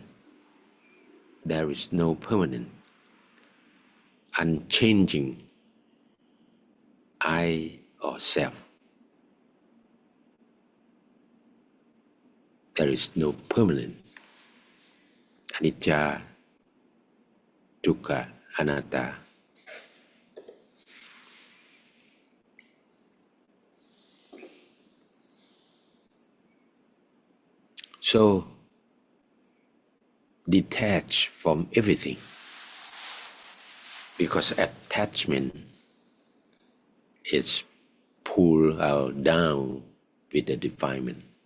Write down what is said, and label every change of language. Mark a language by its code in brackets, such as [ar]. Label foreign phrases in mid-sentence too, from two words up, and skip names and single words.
[en] There is no permanent, unchanging I or self. There is no permanent. [pi] anicca, dukkha, anatta. [en] So detach from everything, because attachment is pull out down with the defilement.